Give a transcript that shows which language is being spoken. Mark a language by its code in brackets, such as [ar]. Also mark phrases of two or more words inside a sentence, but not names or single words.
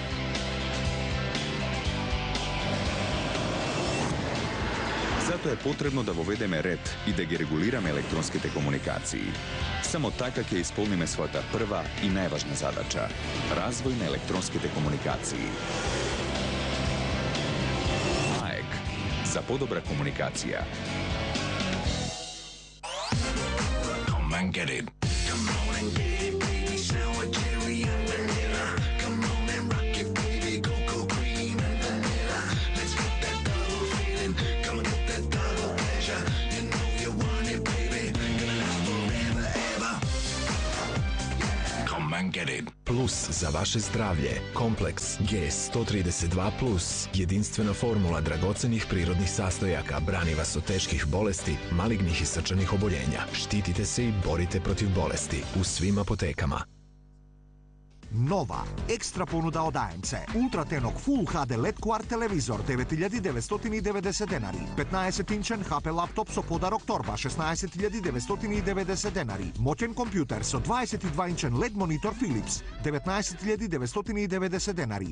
[mk] Затоа е потребно да воведеме ред и да ги регулираме електронските комуникации. Само така ќе исполниме својата прва и најважна задача – развој на електронските комуникации. АЕК – за подобра комуникација. [en] Come and get it. Come on and get it, baby. Sour cherry and vanilla. Come on and rock it, baby. Cocoa cream and vanilla. Let's get that double feeling. Come and get that double pleasure. You know you want it, baby. Gonna last forever, ever. Come and get it. [sr] Plus za vaše zdravlje. Kompleks G132 Plus. Jedinstvena formula dragocenih prirodnih sastojaka brani vas od teških bolesti, malignih i srčanih oboljenja. Štitite se i borite protiv bolesti u svim apotekama. [mk] Нова, екстра понуда од АМЦ. Ултратенок [en] Full HD LED Quad [mk] телевизор 9990 денари. 15-инчен HP лаптоп со подарок торба 16990 денари. Моќен компјутер со 22-инчен LED монитор Philips 19990 денари.